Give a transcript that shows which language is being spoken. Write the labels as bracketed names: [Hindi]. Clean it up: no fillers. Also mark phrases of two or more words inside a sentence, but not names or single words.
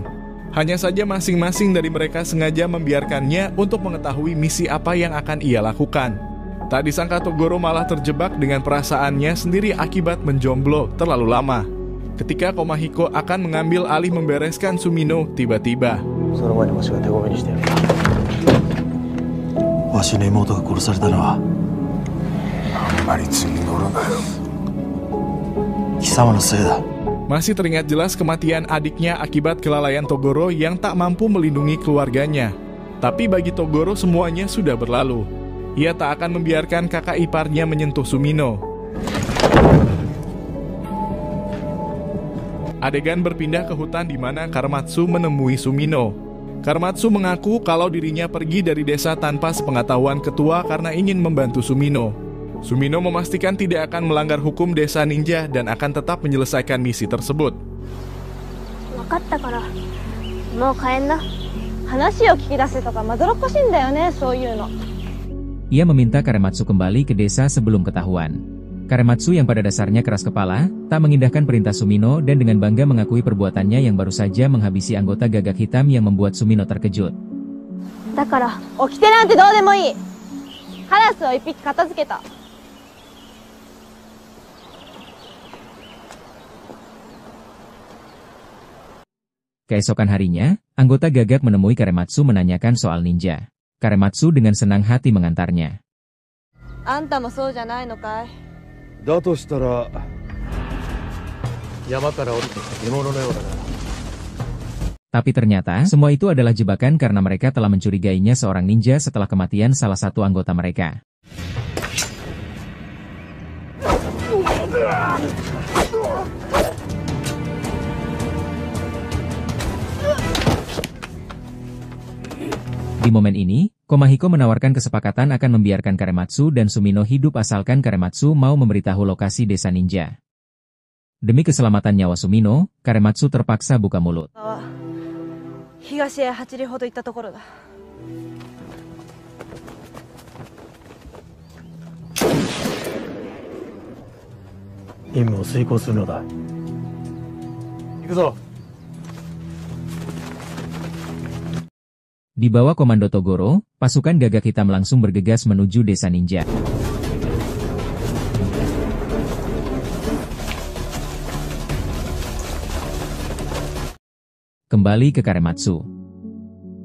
[Indonesian] Hanya saja masing-masing dari mereka sengaja membiarkannya untuk mengetahui misi apa yang akan ia lakukan. Tak disangka Togoro malah terjebak dengan perasaannya sendiri akibat menjomblo terlalu lama. Ketika Komahiko akan mengambil alih membereskan Sumino, tiba-tiba [Japanese] わしの妹が殺されたのはあんまり次乗るなよ。貴様のせいだ。 [Indonesian] masih teringat jelas kematian adiknya akibat kelalaian Togoro yang tak mampu melindungi keluarganya. Tapi bagi Togoro semuanya sudah berlalu. Ia tak akan membiarkan kakak iparnya menyentuh Sumino. Adegan berpindah ke hutan di mana Karematsu menemui Sumino. Karematsu mengaku kalau dirinya pergi dari desa tanpa sepengetahuan ketua karena ingin membantu Sumino. Sumino memastikan tidak akan melanggar hukum desa ninja dan akan tetap menyelesaikan misi tersebut. [Japanese] 分かったからもう帰んな。話を聞き出せとかまどろっこしいんだよね、そういうの。 [Indonesian] Ia meminta Karematsu kembali ke desa sebelum ketahuan. Karematsu yang pada dasarnya keras kepala, tak mengindahkan perintah Sumino dan dengan bangga mengakui perbuatannya yang baru saja menghabisi anggota gagak hitam yang membuat Sumino terkejut. [Japanese] だから起きてなんてどうでもいい。カラスを一匹片付けた。 [Indonesian] Keesokan harinya, anggota gagak menemui Karematsu menanyakan soal ninja. Karematsu dengan senang hati mengantarnya. [Japanese] あんたもそうじゃないのかい？だとしたら山から降りてきた獣のようだな。 [Indonesian] Tapi ternyata, semua itu adalah jebakan karena mereka telah mencurigainya seorang ninja setelah kematian salah satu anggota mereka. Di momen ini, Komahiko menawarkan kesepakatan akan membiarkan Karematsu dan Sumino hidup asalkan Karematsu mau memberitahu lokasi desa ninja. Demi keselamatan nyawa Sumino, Karematsu terpaksa buka mulut. [Japanese] 東へ8里ほど行ったところだ。任務を遂行するのだ。行くぞ。 [Indonesian] Di bawah komando Togoro, pasukan gagak hitam langsung bergegas menuju desa ninja. Kembali ke Karematsu.